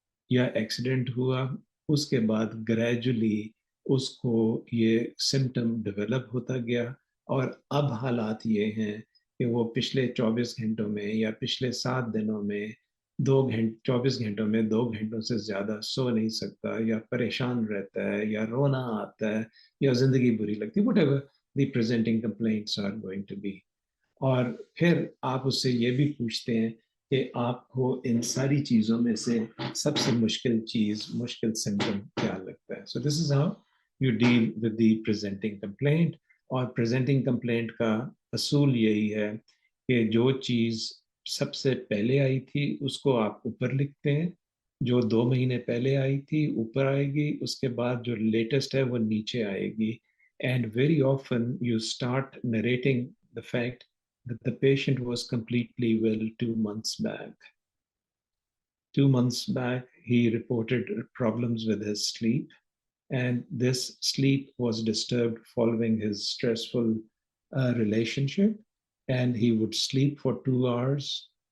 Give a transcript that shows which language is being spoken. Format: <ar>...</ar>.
<ur>یا ایکسیڈنٹ ہوا، اس کے بعد گریجولی اس کو یہ سمٹم ڈیولپ ہوتا گیا، اور اب حالات یہ ہیں کہ وہ پچھلے 24 گھنٹوں میں یا پچھلے 7 دنوں میں 24 گھنٹوں میں 2 گھنٹوں سے زیادہ سو نہیں سکتا، یا پریشان رہتا ہے، یا رونا آتا ہے، یا زندگی بری لگتی ہے.</ur> <en>whatever the presenting complaints are going to be.</en> <ur>اور پھر آپ اس سے یہ بھی پوچھتے ہیں کہ آپ کو ان ساری چیزوں میں سے سب سے مشکل سمٹم کیا لگتا ہے.</ur> <en>So this is how you deal with the presenting complaint.</en> <ur>اور presenting complaint کا اصول یہی ہے کہ جو چیز سب سے پہلے آئی تھی اس کو آپ اوپر لکھتے ہیں، جو 2 مہینے پہلے آئی تھی اوپر آئے گی، اس کے بعد جو لیٹسٹ ہے وہ نیچے آئے گی.</ur> <en>And very often you start narrating the fact that the patient was completely well 2 months back. 2 months back, he reported problems with his sleep, and this sleep was disturbed following his stressful relationship, and he would sleep for 2 hours.</en>